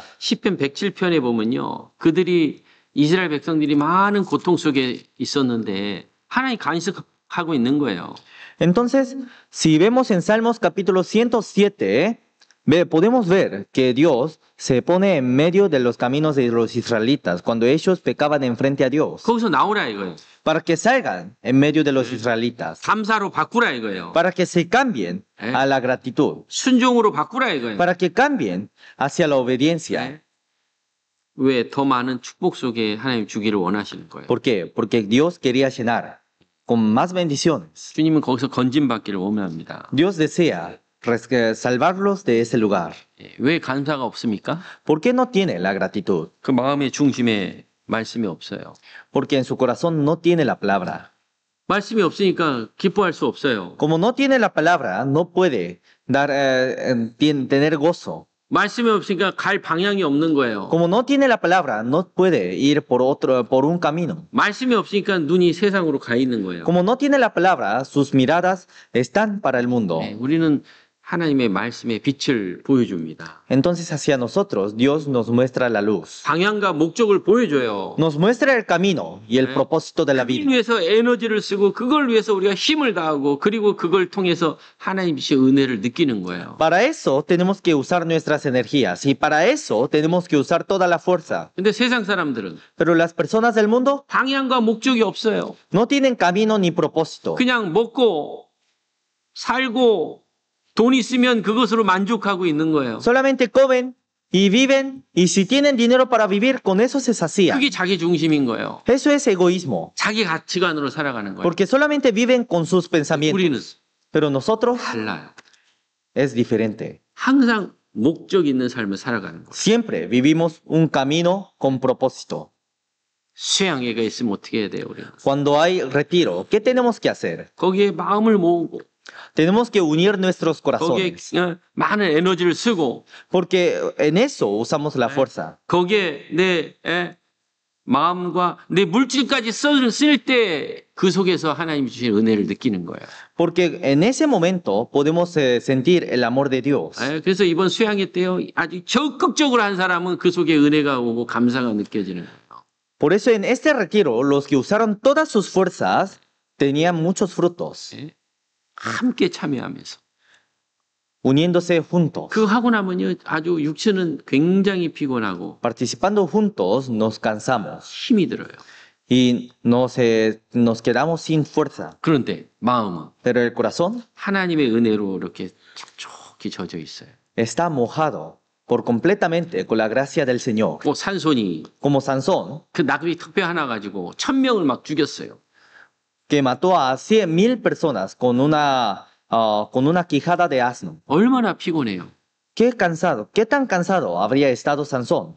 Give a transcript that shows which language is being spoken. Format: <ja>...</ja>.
<ko>그래서 시편 107편에 보면요. 그들이 이스라엘 백성들이 많은 고통 속에 있었는데 하나님 간섭하고 있는 거예요.</ko> <es>Entonces, si vemos en Salmos capítulo 107, podemos ver que Dios se pone en medio de los caminos de los israelitas cuando ellos pecaban enfrente a Dios,</es> <ko>거기서 나오라 이거예요.</ko> <es>para que salgan en medio de los israelitas,</es> <ko>감사로 바꾸라 이거예요.</ko> <es>para que se cambien a la gratitud,</es> <ko>순종으로 바꾸라 이거예요.</ko> <es>para que cambien hacia la obediencia.</es> <ko>왜 더 많은 축복 속에 하나님 주기를 원하시는 거예요.</ko> <es>¿Por qué? Porque Dios quería llenar con más bendiciones.</es> <ko>주님은 거기서 건진받기를 원합니다.</ko> <es>Dios desea salvarlos de ese lugar.</es> <ko>왜 감사가 없습니까?</ko> <es>¿Por qué no tiene la gratitud?</es> <ko>그 마음의 중심에 말씀이 없어요.</ko> <es>Porque en su corazón no tiene la palabra.</es> <ko>말씀이 없으니까 기뻐할 수 없어요.</ko> <es>Como no tiene la palabra, no puede tener gozo.</es> <ko>말씀이 없으니까 갈 방향이 없는 거예요.</ko> <es>Como no tiene la palabra, no puede ir por un camino.</es> <ko>말씀이 없으니까 눈이 세상으로 가 있는 거예요.</ko> <es>Como no tiene la palabra, sus miradas están para el mundo.</es> <ko>우리는 하나님의 말씀의 빛을 보여줍니다.</ko> <es>Entonces hacia nosotros Dios nos muestra la luz.</es> <ko>방향과 목적을 보여줘요.</ko> <es>Nos muestra el camino y el propósito de la</es> <ko>그걸</ko> <es>vida.</es> <ko>위해서 에너지를 쓰고 그걸 위해서 우리가 힘을 다하고 그리고 그걸 통해서 하나님의 은혜를 느끼는 거예요.</ko> <es>Para eso tenemos que usar nuestras energías y para eso tenemos que usar toda la fuerza.</es> <ko>근데 세상 사람들은</ko> <es>Pero las personas del mundo</es> <ko>방향과 목적이 없어요.</ko> <es>no tienen camino ni propósito.</es> <ko>그냥 먹고 살고 돈 있으면 그것으로 만족하고 있는 거예요.</ko> <es>Solamente comen y viven y si tienen dinero para vivir, con eso se sacían.</es> <ko>그게 자기 중심인 거예요.</ko> <es>Eso es egoísmo,</es> <ko>자기 가치관으로 살아가는 거예요.</ko> <es>porque solamente viven con sus pensamientos.</es> <ko>우리는</ko> <es>Pero nosotros</es> <ko>달라요.</ko> <es>es diferente.</es> <ko>항상 목적 있는 삶을 살아가는 거예요.</ko> <es>Siempre vivimos un camino con propósito.</es> <ko>수양회가 있으면 어떻게 해야 돼요, 우리는?</ko> <es>Cuando hay retiro, ¿qué tenemos que hacer?</es> <ko>거기에 마음을 모으고</ko> <es>Tenemos que unir nuestros</es> <ko>거기에</ko> <es>corazones,</es> <ko>많은 에너지를 쓰고</ko> <es>porque en eso usamos la fuerza.</es> <ko>거기에 내 마음과 내 물질까지 쓸 때 그 속에서 하나님이 주신 은혜를 느끼는 거예요.</ko> <es>Porque en ese momento podemos sentir el amor de Dios.</es> <ko>그래서 이번 수양회 때요 아주 적극적으로 한 사람은 그 속에 은혜가 오고 감사가 느껴지는 거예요.</ko> <es>Por eso en este retiro, los que usaron todas sus fuerzas tenían muchos frutos,</es> <ko>함께 참여하면서</ko> <es>uniéndose juntos.</es> <ko>그거 하고 나면요 아주 육체는 굉장히 피곤하고</ko> <es>Participando juntos nos cansamos</es> <ko>힘이 들어요.</ko> <es>y nos quedamos sin fuerza.</es> <ko>그런데 마음은</ko> <es>Pero el corazón</es> <ko>하나님의 은혜로 이렇게 촉촉히 젖어 있어요.</ko> <es>está mojado por completamente con la gracia del Señor.</es> <ko>뭐 산손이</ko> <es>Como Sansón,</es> <ko>그 나귀 턱뼈 하나 가지고 1000명을 막 죽였어요.</ko> <es>que mató a 100,000 personas con una quijada de asno.</es> <ko>얼마나 피곤해요.</ko> <es>Qué tan cansado habría estado Sansón.</es>